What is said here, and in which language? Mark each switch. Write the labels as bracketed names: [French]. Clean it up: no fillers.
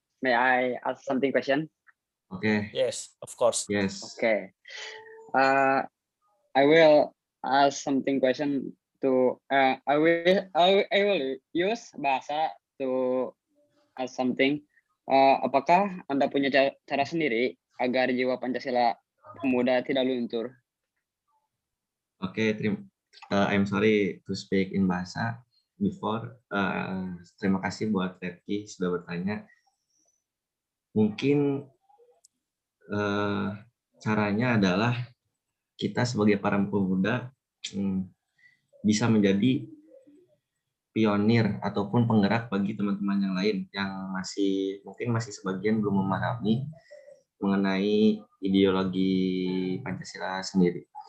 [English] May I ask something question? Oke. Yes, of course. Yes. Okay. I will ask something question to. I will use bahasa to ask something. [Indonesian] Apakah Anda punya cara sendiri agar jiwa Pancasila pemuda tidak luntur? [English] Oke, I'm sorry to speak in bahasa before. [Indonesian] Terima kasih buat Repki sudah bertanya. Mungkin caranya adalah kita sebagai para pemuda bisa menjadi pionir ataupun penggerak bagi teman-teman yang lain yang mungkin masih sebagian belum memahami mengenai ideologi Pancasila sendiri.